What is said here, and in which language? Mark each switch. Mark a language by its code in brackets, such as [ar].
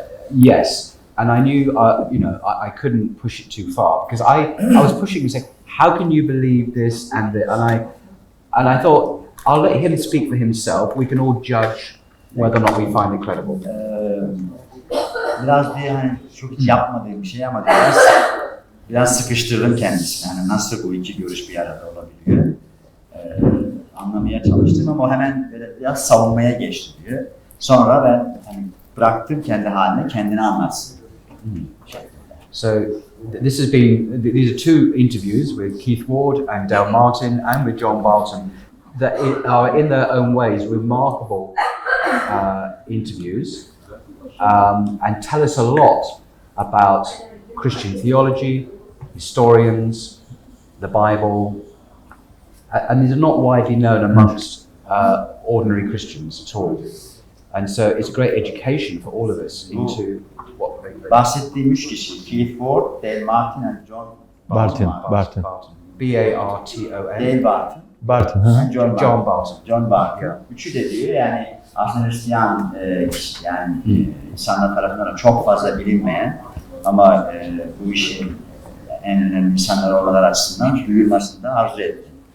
[en] Yes, and I knew, I couldn't push it too far because I was pushing and saying, "How can you believe this?" And I thought, I'll let him speak for himself. We can all judge whether or not we find it credible. [tr] Biraz bir hani çok hiç yapmadığım bir şey ama biraz sıkıştırdım kendisini. Hani nasıl bu iki görüş bir arada olabiliyor? Anlamaya çalıştım ama o hemen böyle biraz savunmaya geçti diyor. Sonra ben hani bıraktım kendi haline, kendini anlatsın. [en] So these are two interviews with Keith Ward and Dale Martin and with John Barton that are in their own ways remarkable interviews and tell us a lot about Christian theology, historians, the Bible, and these are not widely known amongst ordinary Christians at all. And so it's a great education for all of us into what they [tr] bahsettiğim üç kişi, Keith Ward, Dale Martin and John [en] Barton. B-A-R-T-O-N. Dale Barton. Barton. And John Barton. John Barton. [tr] Üçü de diyor yani aslında Hristiyan yani insanlar tarafından çok fazla bilinmeyen ama bu işin en önemli insanlar olmaları açısından duyulmasını da arzu etti.